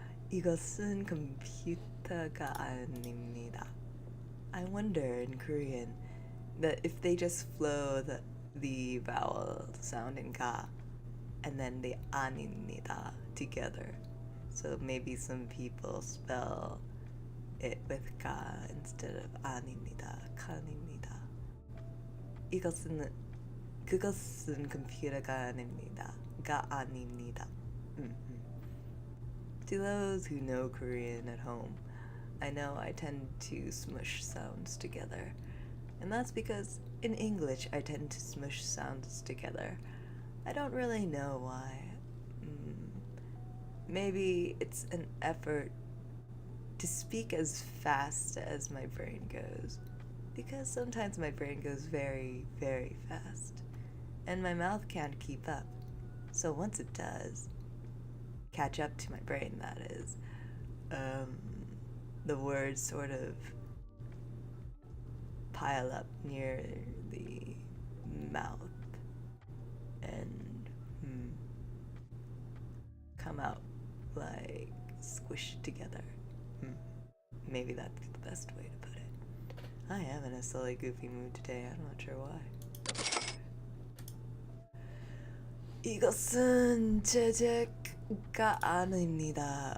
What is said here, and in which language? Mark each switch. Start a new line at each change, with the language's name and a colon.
Korean: 이것은 컴퓨터가 아닙니다.
English: I wonder in Korean that if they just flow the vowel sound in ka and then the 아닙니다 together. So maybe some people spell it with ka instead of 아닙니다, 칸입니다.
Korean: 그것은 컴퓨터가 아닙니다. 가 아닙니다.
English: To those who know Korean at home, I know I tend to smush sounds together. And that's because in English I tend to smush sounds together. I don't really know why. Maybe it's an effort to speak as fast as my brain goes. Because sometimes my brain goes very, very fast. And my mouth can't keep up. So once it does, catch up to my brain, that is. The words sort of pile up near the mouth and come out like squished together. Maybe that's the best way to put it. I am in a silly, goofy mood today. I'm not sure why.
Korean: 이것은 제재가 아닙니다.